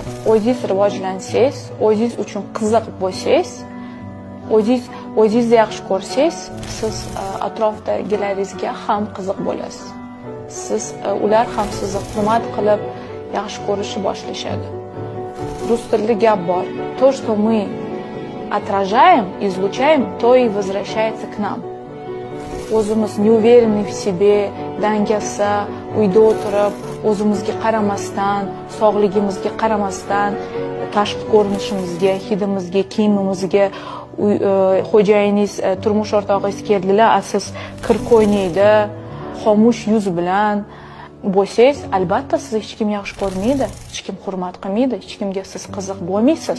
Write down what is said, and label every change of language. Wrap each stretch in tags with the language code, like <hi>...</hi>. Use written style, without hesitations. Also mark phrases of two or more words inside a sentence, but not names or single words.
<uz>O'zingiz rivojlansangiz, o'zingiz uchun qiziq bo'lsangiz, o'zingizni yaxshi ko'rsangiz, siz atrofdagilaringizga ham qiziq bo'lasiz. Ular ham sizni hurmat qilib, yaxshi ko'rishni boshlashadi. Rus tilida gap bor.</uz> <ru>То, что мы отражаем, излучаем, то и возвращается к нам. O'zimiz неуверенный в себе,</ru> <uz>dangasa, uyda o'tirib, o'zimizga qaramasdan, sog'ligimizga qaramasdan, tashqi ko'rinishimizga, hidimizga, kiyimimizga xo'jayiningiz, turmush o'rtog'ingiz keldilar, siz kir qo'ynaydi, xomush yuz bilan bo'lsangiz, albatta sizni hech kim yaxshi ko'rmaydi, hech kim hurmat qilmaydi, hech kimga siz qiziq bo'lmaysiz.</uz>